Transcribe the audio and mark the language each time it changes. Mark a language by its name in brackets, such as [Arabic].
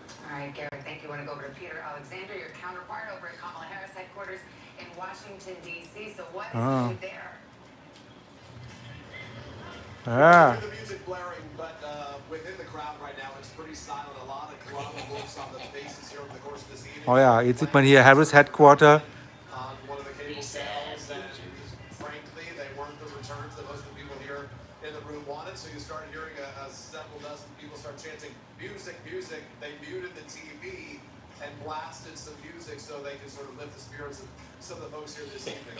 [English] All right, Gary, thank you. I want to go over to Peter Alexander, your counterpart over at Kamala Harris headquarters in Washington, D.C. So what is new there? [German] Ja. [English] The music blaring, but within the crowd right now, it's pretty silent. A lot of looks on the faces here over the course of this evening. [German] Oh ja, jetzt sieht man hier Harris Headquarter. [English] On one of the cable channels, and frankly, they weren't the returns that most of the people here in the room wanted. So you start hearing several dozen people start chanting music, music. They muted the TV and blasted some music so they could sort of lift the spirits of some of the folks here this evening.